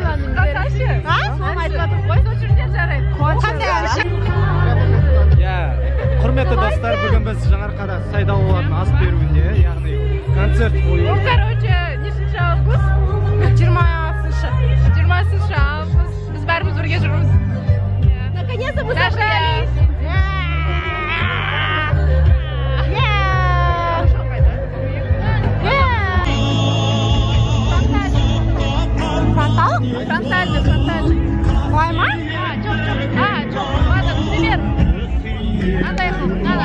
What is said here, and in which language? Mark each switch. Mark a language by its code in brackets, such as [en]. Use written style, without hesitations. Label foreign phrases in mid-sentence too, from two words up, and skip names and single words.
[kk] Соны айтып жатыр ғой, сол жерден жарайды. Құрметті достар, бүгін біз Жаңарқада Сайдалуардың ас беруінде, яғни концерт қою. Короче, нешінші август? 20 август. Біз бәріміз бірге жүрміз. [ru] Наконец-то мы собрались. Фронтальный. [kk] Былай ма? Жоқ. [ru] Ладно, пример. [kk] Андай қылдық,